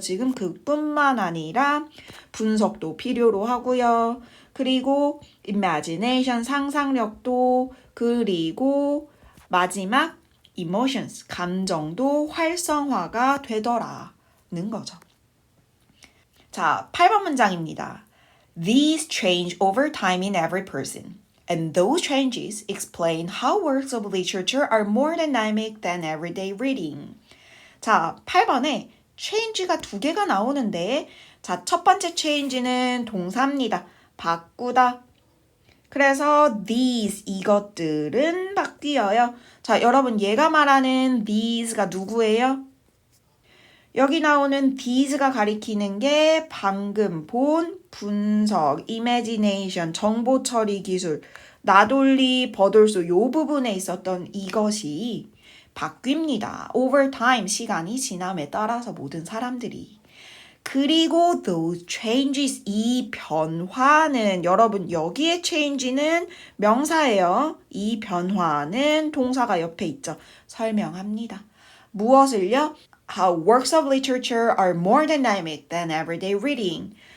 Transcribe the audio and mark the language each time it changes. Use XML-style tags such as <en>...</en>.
<ko>지금 그뿐만 아니라 분석도 필요로 하고요. 그리고 imagination, 상상력도, 그리고 마지막 emotions, 감정도 활성화가 되더라는 거죠. 자, 8번 문장입니다.</ko> <en>These change over time in every person. And those changes explain how works of literature are more dynamic than everyday reading.</en> <ko>자, 8번에 change가 두 개가 나오는데, 자, 첫 번째 change는 동사입니다. 바꾸다. 그래서 these, 이것들은 바뀌어요. 자, 여러분, 얘가 말하는 these가 누구예요? 여기 나오는 these가 가리키는 게 방금 본 분석, imagination, 정보 처리 기술, not only but also 요 부분에 있었던 이것이 바뀝니다. over time, 시간이 지남에 따라서 모든 사람들이. 그리고</ko> <en>those changes,</en> <ko>이 변화는, 여러분 여기에 change는 명사예요. 이 변화는 동사가 옆에 있죠. 설명합니다. 무엇을요?</ko> <en>How works of literature are more dynamic than everyday reading.</en>